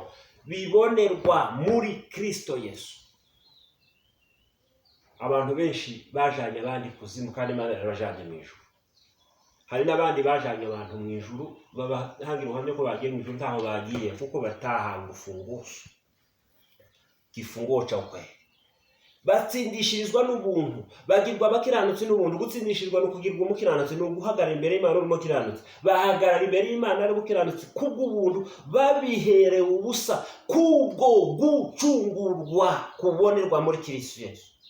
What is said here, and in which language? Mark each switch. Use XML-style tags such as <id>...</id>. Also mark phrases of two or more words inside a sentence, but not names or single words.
<rw>Bibonerwa muri Kristo Yesu. Abantu benshi bajanye abandi kuzimu, kandi Imana yarabajanye mu ijuru. Hari n'abandi bajanye abantu mu ijuru, babahangira ubuhamya ko bagiye mu ijuru ntaho bagiye, kuko batahawe urufunguzo.</rw> <sw>Kifunguo cha ukweli.</sw> <rw>Batsindishirizwa n'ubuntu, bagirwa bakiranutse n'ubuntu. Gutsindishirizwa no kugirwa umukiranutse no guhagarara imbere y'Imana urimo kiranutse. Bahagarara imbere y'Imana ari bukiranutse kubw'ubuntu, babiherewe ubusa kubwo gucungurwa kubonerwa muri Kristo Yesu.</rw>